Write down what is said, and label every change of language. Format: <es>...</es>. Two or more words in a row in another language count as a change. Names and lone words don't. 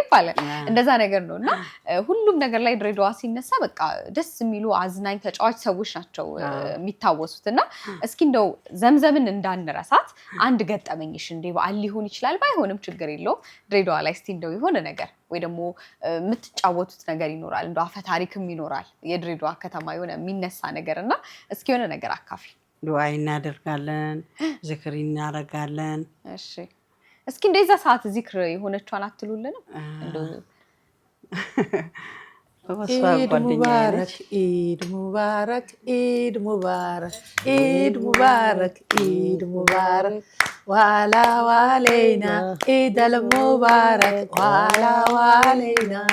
<am>ይባላል። እንደዛ ነገር ነው እና ሁሉም ነገር ላይ ድሬዳዋ ሲነሳ በቃ ደስ የሚሉ አዝናኝ ተጫዋች ሰዎች ናቸው የሚታወሱት። እና እስኪ እንደው ዘምዘምን እንዳንረሳት አንድ ገጠመኝሽ እንደ በዓል ሊሆን ይችላል ባይሆንም ችግር የለውም ድሬዳዋ ላይ እስቲ እንደው የሆነ ነገር ወይ ደግሞ የምትጫወቱት ነገር ይኖራል፣ እንደው አፈ ታሪክም ይኖራል የድሬዳዋ ከተማ የሆነ የሚነሳ ነገር እና እስኪ የሆነ ነገር አካፊ። ዱዓ እናደርጋለን፣ ዝክር እናደርጋለን። እሺ እስኪ እንደዛ ሰዓት ዚክር የሆነችዋን አትሉልንም?</am> <ar>عيد مبارك عيد مبارك عيد مبارك عيد مبارك عيد مبارك ዋላ ዋሌና عيد المبارك ዋላ ዋሌና</ar>